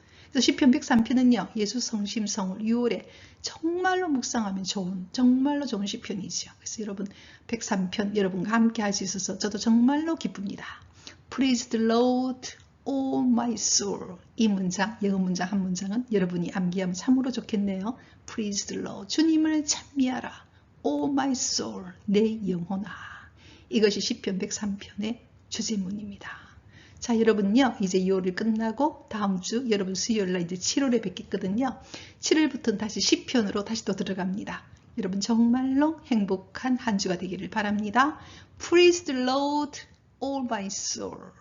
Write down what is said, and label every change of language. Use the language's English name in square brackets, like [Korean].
[Korean] 그래서 시편 103편은요. 예수 성심성을 6월에 정말로 묵상하면 정말로 좋은 시편이죠. 그래서 여러분 103편 여러분과 함께 할 수 있어서 저도 정말로 기쁩니다. [English] Praise the Lord, oh my soul. [Korean] 이 문장, 영어 문장 한 문장은 여러분이 암기하면 참으로 좋겠네요. [English] Praise the Lord, [Korean] 주님을 찬미하라. [English] Oh my soul, [Korean] 내 영혼아. 이것이 시편 103편의 주제문입니다. 자, 여러분요, 이제 2월이 끝나고 다음 주 여러분 수요일날 이제 7월에 뵙겠거든요. 7월부터는 다시 시편으로 다시 또 들어갑니다. 여러분 정말로 행복한 한 주가 되기를 바랍니다. [English] Praise the Lord, all my soul.